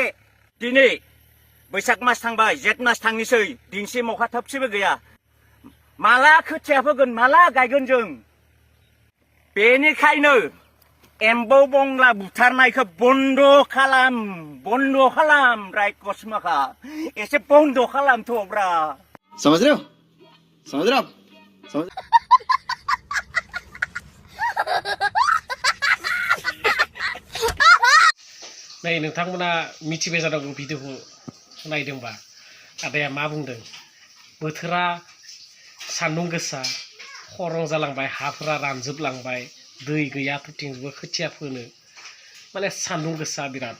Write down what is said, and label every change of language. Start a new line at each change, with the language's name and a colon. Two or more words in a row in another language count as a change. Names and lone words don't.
Bodo: दिनै बैसाग मास थांबाय, जेठ मास थांनोसै, दिनसिम अखा थोबसेबो गैया। माला खोथिया फोगोन, माला गायगोन जों? बेनिखायनो एम्बौ बंला बुथारनायखौ बन्द खालाम रायकस माखा, एसे बन्द खालामथ'ब्रा।
Hindi: समझ रहे हो? समझ रहे हो? समझ
Bodo: नै नोंथांमोना मिथिबाय जानांगौ भिडिअखौ नायदोंबा आदाया मा बुंदों। बोथोरा सान्दुं गोसा, खरं जालांबाय, हाफोरा रानजोबलांबाय, दै गैया थुथिंजोबो खोथिया फोनो, माने सान्दुं गोसा बिराद।